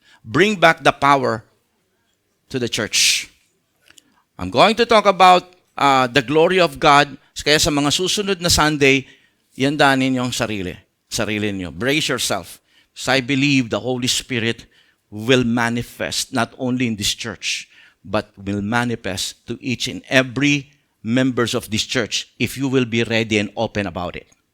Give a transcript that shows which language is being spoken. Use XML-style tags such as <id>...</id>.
<en>Bring back the power to the church. I'm going to talk about the glory of God.</en> <tl>Kaya sa mga susunod na Sunday, ihandaan ninyong sarili niyo.</tl> <en>Brace yourself. So I believe the Holy Spirit will manifest not only in this church, but will manifest to each and every members of this church if you will be ready and open about it.</en>